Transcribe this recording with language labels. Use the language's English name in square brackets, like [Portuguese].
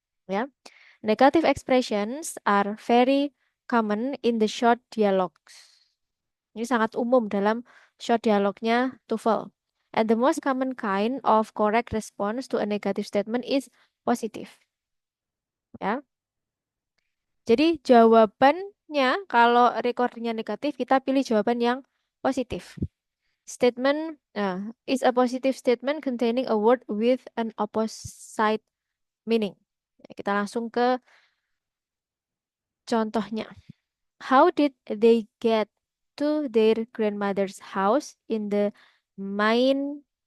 [English] Ya, negative expressions are very common in the short dialogues. [Indonesian] Ini sangat umum dalam short dialognya TOEFL. [English] And the most common kind of correct response to a negative statement is positive. Ya. [Indonesian] Jadi jawabannya kalau recordingnya negatif, kita pilih jawaban yang positif. [English] Statement is a positive statement containing a word with an opposite meaning. [Indonesian] Kita langsung ke contohnya. [English] How did they get to their grandmother's house in the mine?